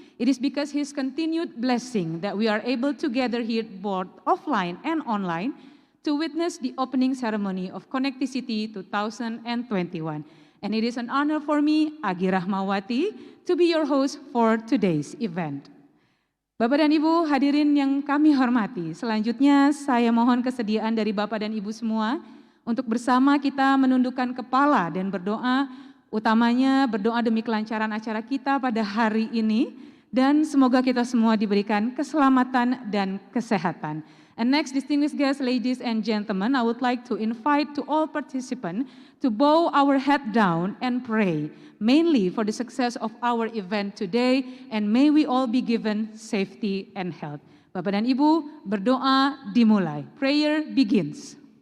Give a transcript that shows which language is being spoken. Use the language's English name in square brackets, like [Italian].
[English] It is because His continued blessing that we are able to gather here both offline and online to witness the opening ceremony of Connecti 2021. And it is an honor for me, Agi Rahmawati, to be your host for today's event. [Indonesian] Bapak dan Ibu hadirin yang kami hormati, selanjutnya saya mohon kesediaan dari Bapak dan Ibu semua untuk bersama kita menundukkan kepala dan berdoa, utamanya berdoa demi kelancaran acara kita pada hari ini, dan semoga kita semua diberikan keselamatan dan kesehatan. [English] And next, distinguished guests, ladies and gentlemen, I would like to invite to all participants to bow our head down and pray, mainly for the success of our event today, and may we all be given safety and health. [Indonesian] Bapak dan Ibu, berdoa dimulai. [English] Prayer begins.